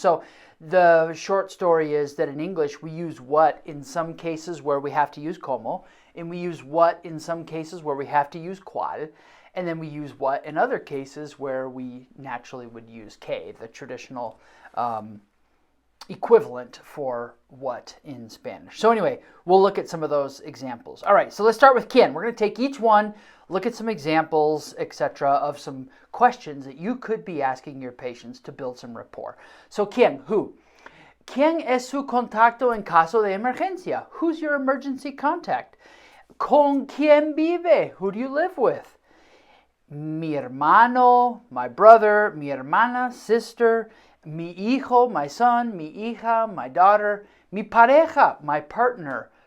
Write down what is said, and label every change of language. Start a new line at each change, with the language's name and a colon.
English: So the short story is that in English, we use what in some cases where we have to use ¿cómo, and we use what in some cases where we have to use ¿cuál, and then we use what in other cases where we naturally would use ¿qué, the traditional equivalent for what in Spanish. So anyway, we'll look at some of those examples. All right, so let's start with ¿quién? We're going to take each one, look at some examples, etc., of some questions that you could be asking your patients to build some rapport. So ¿quién? Who?
Spanish: ¿Quién es su contacto en caso de emergencia?
English: Who's your emergency contact?
Spanish: ¿Con quién vive?
English: Who do you live with? Mi hermano, my brother, mi hermana, sister, mi hijo, my son, mi hija, my daughter, mi pareja, my partner.